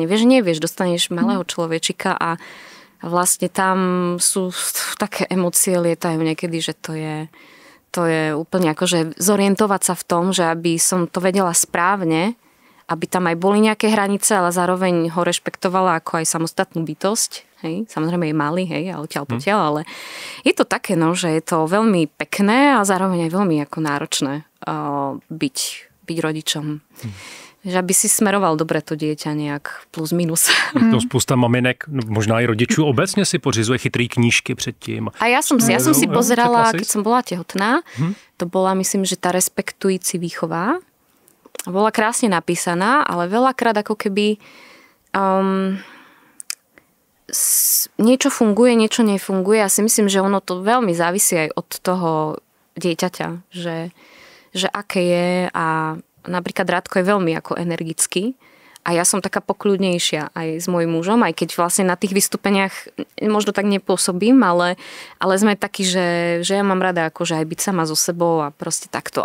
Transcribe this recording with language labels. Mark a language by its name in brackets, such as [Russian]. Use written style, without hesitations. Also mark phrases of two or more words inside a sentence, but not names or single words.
[Slovak] Vieš, nevieš, dostaneš malého človečika a vlastne tam sú také emócie lietajú niekedy, že to je úplne akože zorientovať sa v tom, že aby som to vedela správne, aby tam aj boli nejaké hranice, ale zároveň ho rešpektovala ako aj samostatnú bytosť. Hej, samozrejme je malý, hej, a odtiaľ potiaľ, ale je to také, no, že je to veľmi pekné a zároveň aj veľmi ako náročné byť rodičom. Že aby si smeroval dobre to dieťa nejak plus minus. [Czech] To spousta maminek, možná i rodičů obecně si pořizuje chytrý knížky předtím. [Slovak] A ja som si pozerala, keď som bola tehotná, to bola, myslím, že tá respektujúci výchova. Bola krásne napísaná, ale veľakrát ako keby niečo funguje, niečo nefunguje. Ja si myslím, že ono to veľmi závisí aj od toho dieťaťa, že aké je a napríklad Radko je veľmi ako energický A ja som taká pokľudnejšia aj s mojím mužom, aj keď vlastne na tých vystúpeniach možno tak nepôsobím, ale sme takí, že ja mám rada akože aj byť sama so sebou a proste takto.